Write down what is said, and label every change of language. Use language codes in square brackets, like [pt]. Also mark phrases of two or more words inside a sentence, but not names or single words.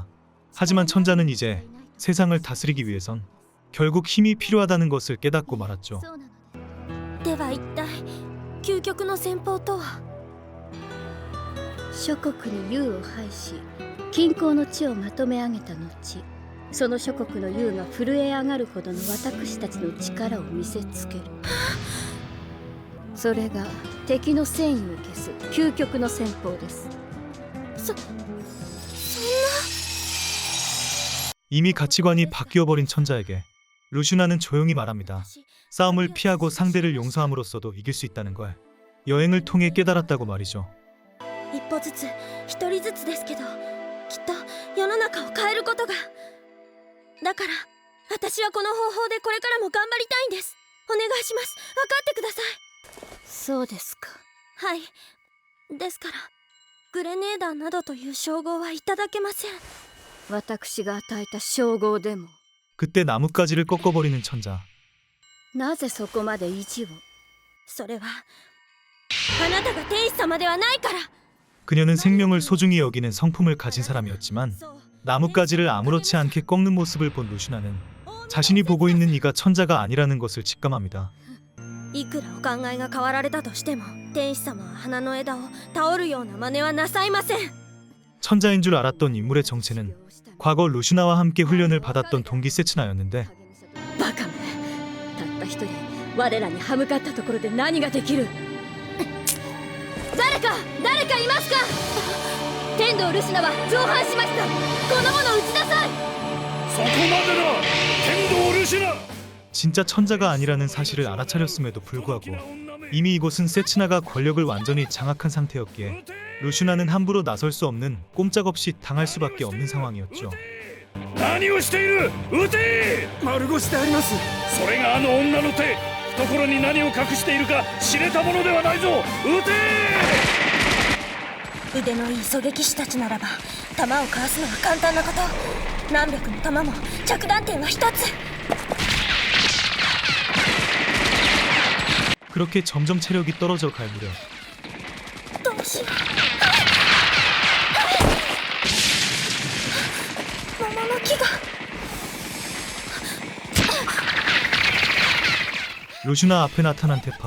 [ko] 하지만 천자는 이제 세상을 다스리기 위해선 결국 힘이 필요하다는 것을 깨닫고 말았죠. [ja] そうなのででは一体究極の戦法とは。諸国に雄を配し均衡の地をまとめ上げた後、その諸国の雄が震え上がるほどの私たちの力を見せつける。それが敵の戦意を消す究極の戦法です。 [ko] 이미 가치관이 바뀌어버린 천자에게 루슈나는 조용히 말합니다. 싸움을 피하고 상대를 용서함으로써도 이길 수 있다는 걸 여행을 통해 깨달았다고 말이죠. [ja] 一歩ずつ一人ずつですけど、きっと世の中を変えることが。だから私はこの方法でこれからも頑張りたいんです。お願いします。分かってください。そうですか。はい。ですからグレネーダーなどという称号はいただけません。私が与えた称号でも。 [ko] 그때 나뭇가지를 꺾어버리는 천자. [ja] なぜそこまで意地を。それはあなたが天使様ではないから。 [ko] 그녀는 생명을 소중히 여기는 성품을 가진 사람이었지만 나뭇가지를 아무렇지 않게 꺾는 모습을 본 루슈나는 자신이 보고 있는 이가 천자가 아니라는 것을 직감합니다. [ja] いくらお考えが変わられたとしても天使様は花の枝を倒るような真似はなさいません。 [ko] 천자인 줄 알았던 인물의 정체는 과거 루슈나와 함께 훈련을 받았던 동기 세츠나였는데 [ja] バカめ。たった一人我らに歯向かったところで何ができる。誰かいますか。天道ルシナは造反しました。この者を撃ちなさい。そこまでだ天道ルシナ。 [ko] 진짜 천자가 아니라는 사실을 알아차렸음에도 불구하고 이미 이곳은 세츠나가 권력을 완전히 장악한 상태였기에 루슈나는 함부로 나설 수 없는 꼼짝없이 당할 수밖에 없는 상황이었죠. [ja] 何をしている。撃て。丸腰であります。それがあの女の手。懐に何を隠しているか知れたものではないぞ。撃て。腕のいい狙撃手たちならば弾をかわすのは簡単なこと。何百の弾も着弾点は一つ。 [ko] 그렇게 점점 체력이 떨어져 갈 무렵 [ja] どうしよう。桃の木が。 [ko] 루슈나 앞에 나타난 테파.